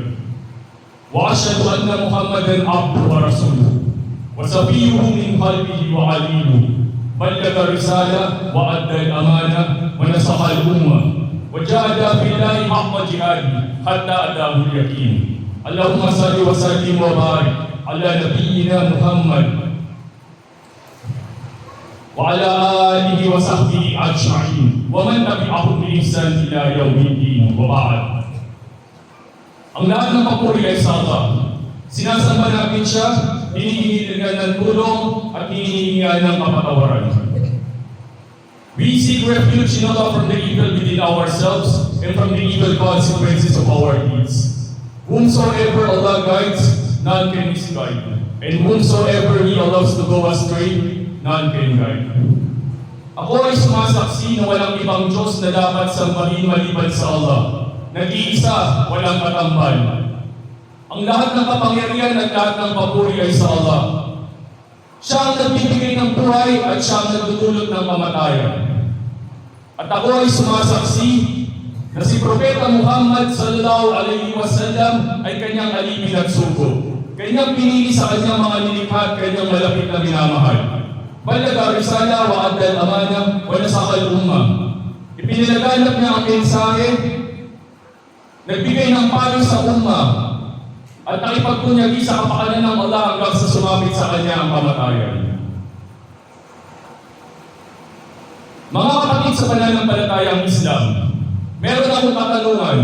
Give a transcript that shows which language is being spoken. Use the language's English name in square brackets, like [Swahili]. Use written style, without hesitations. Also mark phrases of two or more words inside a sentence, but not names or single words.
[Arabic] وأشهد أن محمدا عبده ورسوله وصفيه من قلبه وعليمه بلغ الرسالة وأدى الأمانة ونصح الأمة وجاهد في الله حق جهاده حتى أتاه اليقين. اللهم صل وسلم وبارك على نبينا محمد وعلى آله وصحبه أجمعين ومن تبعهم بإحسان إلى يوم الدين وبعد. [Filipino] Ang lahat ng papuri ay sa Allah. Sinasamba natin siya, hinihingi ng tulong at hinihingi ng kapatawaran. [English] We seek refuge in Allah from the evil within ourselves and from the evil consequences of our deeds. Whomsoever Allah guides, none can misguide. And whomsoever He allows to go astray, none can guide. [Filipino] Ako ay sumasaksi na walang ibang Diyos na dapat sambahin maliban sa Allah. Nag-iisa, walang katambal. Ang lahat ng kapangyarihan at lahat ng papuri ay sa Allah. Siya ang nagbibigay ng buhay at siya ang nagdudulot ng kamatayan. At ako ay sumasaksi na si Propeta Muhammad [Arabic] صلى الله عليه وسلم [Filipino] ay kanyang alipin at sugo. Kanyang pinili sa kanyang mga nilikha at kanyang malapit na minamahal. [Arabic] بلغ الرسالة وأدى الأمانة ونصح الأمة. Ipinalaganap niya ang mensahe, nagbigay ng payo sa umma, at nakipagpunyagi sa kapakanan ng Allah hanggang sa sumapit sa kanya ang kamatayan. Mga kapatid sa pananampalatayang Islam, meron akong katanungan.